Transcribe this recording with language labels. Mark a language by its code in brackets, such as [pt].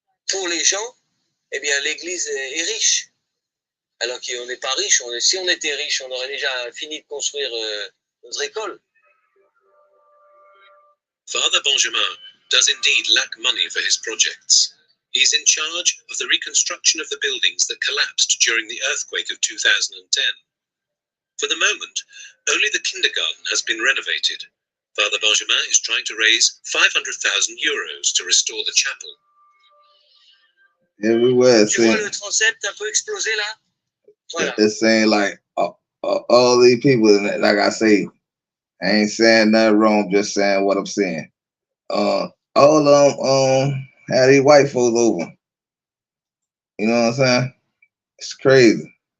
[fr] Pour les gens, eh bien, l'Église est riche. Alors qu'on n'est pas riche. Si on était riche, on aurait déjà fini de construire notre école. [en] Father Benjamin does indeed lack money for his projects. He is in charge of the reconstruction of the buildings that collapsed during the earthquake of 2010. For the moment, only the kindergarten has been renovated. Father Benjamin is trying to raise 500,000 euros to restore the chapel. Everywhere. [fr] Tu vois le transept un peu explosé là? Voilà. [en] It's saying like all these people, like I say, I ain't saying nothing wrong, just saying what I'm saying. All of them had these white folks over. You know what I'm saying? It's crazy.